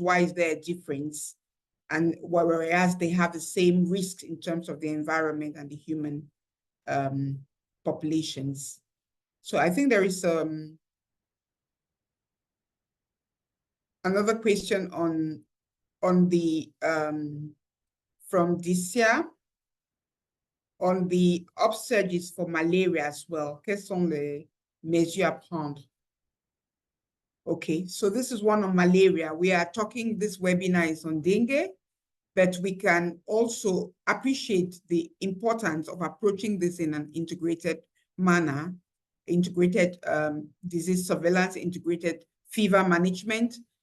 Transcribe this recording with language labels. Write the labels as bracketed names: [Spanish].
[English] Why is there a difference? And whereas they have the same risks in terms of the environment and the human populations. So I think there is another question on the from Dicia on the upsurges for malaria as well. [French] Quelles sont les mesures à prendre? [English] Okay, so this is one on malaria. We are talking, this webinar is on dengue, but we can also appreciate the importance of approaching this in an integrated manner, integrated disease surveillance, integrated fever management.